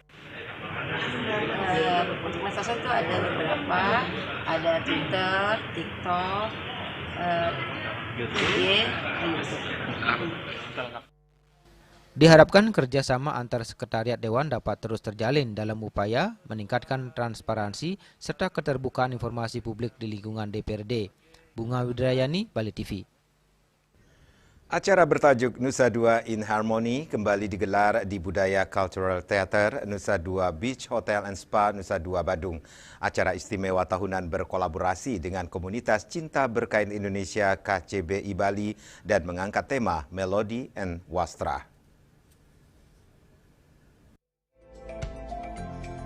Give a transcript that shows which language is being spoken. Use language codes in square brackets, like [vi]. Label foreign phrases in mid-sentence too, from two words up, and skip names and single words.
[id] Untuk medsos itu ada beberapa, ada Twitter, TikTok, IG, YouTube. Diharapkan kerjasama antar sekretariat Dewan dapat terus terjalin dalam upaya meningkatkan transparansi serta keterbukaan informasi publik di lingkungan DPRD. Bunga Widrayani, Bali TV. Acara bertajuk Nusa Dua in Harmony kembali digelar di Budaya Cultural Theater Nusa Dua Beach Hotel and Spa Nusa Dua Badung. Acara istimewa tahunan berkolaborasi dengan komunitas cinta berkain Indonesia KCBI Bali dan mengangkat tema Melody and Wastra.